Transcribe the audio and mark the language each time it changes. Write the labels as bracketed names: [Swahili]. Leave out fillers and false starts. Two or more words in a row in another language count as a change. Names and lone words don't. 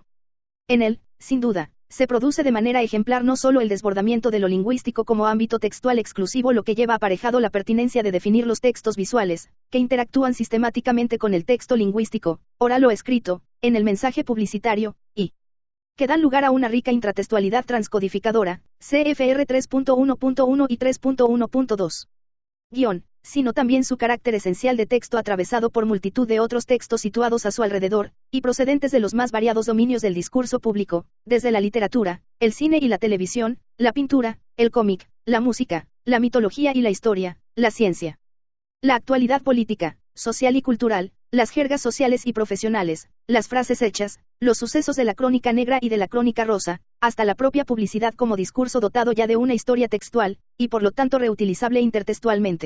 [Spanish] En él, sin duda, se produce de manera ejemplar no solo el desbordamiento de lo lingüístico como ámbito textual exclusivo, lo que lleva aparejado la pertinencia de definir los textos visuales, que interactúan sistemáticamente con el texto lingüístico, oral o escrito, en el mensaje publicitario, y que dan lugar a una rica intratextualidad transcodificadora, CFR 3.1.1 y 3.1.2. Sino también su carácter esencial de texto atravesado por multitud de otros textos situados a su alrededor, y procedentes de los más variados dominios del discurso público, desde la literatura, el cine y la televisión, la pintura, el cómic, la música, la mitología y la historia, la ciencia, la actualidad política, social y cultural, las jergas sociales y profesionales, las frases hechas, los sucesos de la crónica negra y de la crónica rosa, hasta la propia publicidad como discurso dotado ya de una historia textual, y por lo tanto reutilizable intertextualmente.